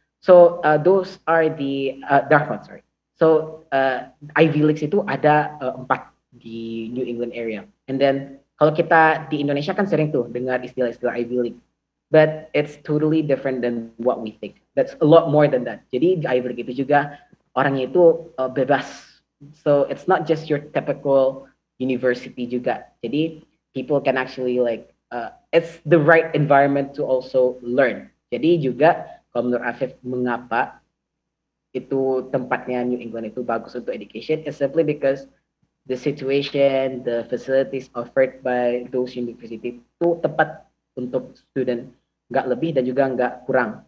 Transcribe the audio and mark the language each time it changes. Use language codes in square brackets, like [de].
[en] So those are the dark ones. Sorry. So [id] Ivy Leagues itu ada empat di New England area. [en] And then [id] kalau kita di Indonesia kan sering tuh dengar istilah-istilah Ivy League. [en] But it's totally different than what we think. That's a lot more than that. [id] Jadi di Ivy League itu juga orangnya itu bebas. [en] So it's not just your typical university juga. Jadi people can actually like it's the right environment to also learn. [id] Jadi juga kalau menurut Afif mengapa itu tempatnya New England itu bagus untuk [en] education is simply because the situation, the facilities offered by those university [id] itu tepat untuk student, nggak lebih dan juga nggak kurang.